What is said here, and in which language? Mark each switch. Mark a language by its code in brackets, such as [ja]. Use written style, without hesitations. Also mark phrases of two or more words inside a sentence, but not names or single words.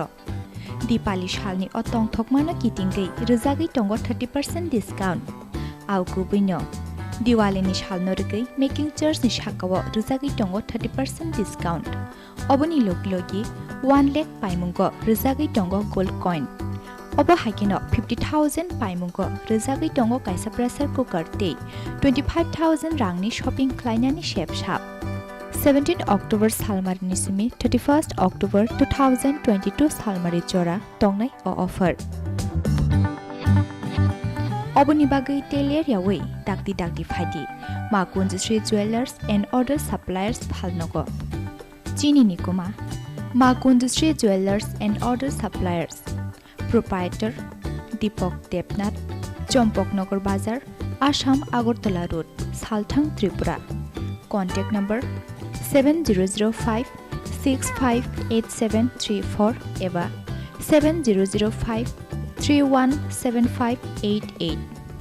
[trp] दीपाली शालनि अतंग थकमानो किटिंगै रजागै टंगो 30% डिस्काउंट आवकु बिनो दिवाली नि शालनो रगै [en] making charge [trp] नि शाकाव रजागै टंगो 30% डिस्काउंट अबनि लोगलोगी 1 लाख पाइमुंगो रजागै टंगो [en] gold coin [trp] अब हाइकिनो 50,000 पाइमुंगो रजागै टंगो काइसा [en] pressure cooker [trp] ते 25,000 रांगनि शॉपिंग क्लाइनानि शेप शाप 17 अक्टोबर सालमारिनि सिमि 31 अक्टोबर 2022 सालमारि जोरा टंगनाय ऑफर अबनि बागै टेलियर यावै दागदी फाइदि मा कुंजश्री ज्वेलर्स एंड अदर सप्लायर्स फालनगो चीनी निकुमा मा कुंजश्री ज्वेलर्स एंड अदर सप्लायर्स प्रोप्राइटर दीपक देवनाथ चंपकनगर बाजार आसाम आगरतला रोड सालथां त्रिपुरा [en] contact number [trp] 7005 658734 एबा 7005 317588